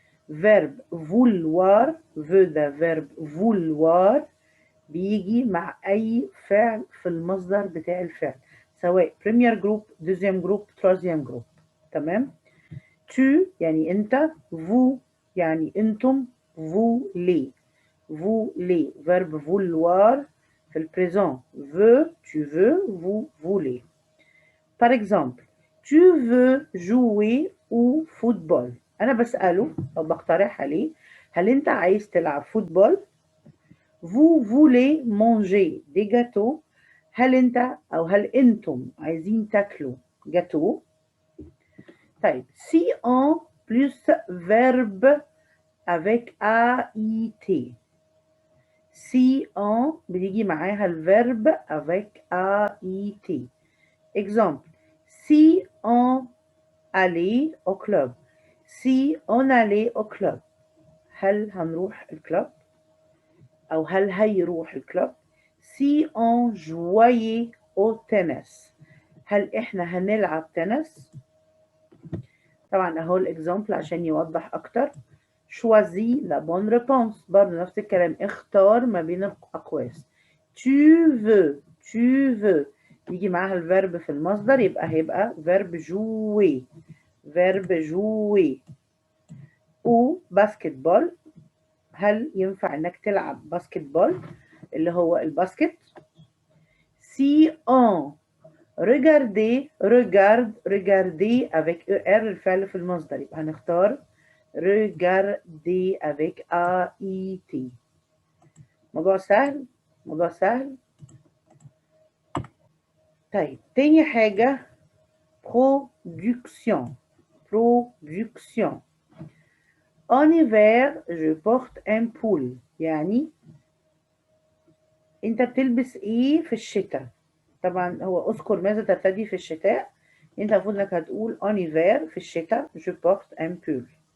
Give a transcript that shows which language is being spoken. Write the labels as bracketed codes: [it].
[fr] verbe vouloir، veut ده verbe vouloir [ar] بيجي مع أي فعل في المصدر بتاع الفعل سواء [fr] premier group deuxième group troisième group. [ar] تمام. [fr] tu [ar] يعني أنت، [fr] vous [ar] يعني أنتم، [fr] voulez، voulez verbe vouloir [ar] في البريزون، [fr] veux tu veux vous voulez. par exemple tu veux jouer au football، [ar] أنا بسأله أو بقترح عليه هل أنت عايز تلعب فوتبول؟ [fr] vous voulez manger des gâteaux. [ar] هل أنت أو هل أنتم عايزين تاكلوا جاتو؟ طيب [fr] si on plus verbe avec AIT. si on [ar] بيجي معاها [fr] الverbe avec AIT. Exemple. Si on allait au club. si on allait au club. [ar] هل هنروح الكلاب؟ أو هل هيروح الكلاب؟ [fr] si on jouait au tennis. [ar] هل إحنا هنلعب تنس؟ طبعا أهو الإكزامبل عشان يوضح أكتر. [fr] choisis la bonne réponse. [ar] برضه نفس الكلام، اختار ما بين الأقواس. [fr] tu veux [ar] يجي معاها الفيرب في المصدر، يبقى هيبقى [fr] verbe jouer. verbe jouer. ou basketball. [ar] هل ينفع انك تلعب باسكت بول اللي هو الباسكت؟ [fr] si on regarder avec er [ar] الفعل في المصدر، يبقى هنختار [fr] regarder avec AIT. [ar] موضوع سهل، موضوع سهل. طيب تاني حاجة production. [fr] En hiver je porte un pull. [ar] يعني انت بتلبس ايه في الشتاء؟ طبعا هو اذكر ماذا ترتدي في الشتاء. انت المفروض انك هتقول [fr] en hiver [ar] في الشتاء [fr] je porte un pull.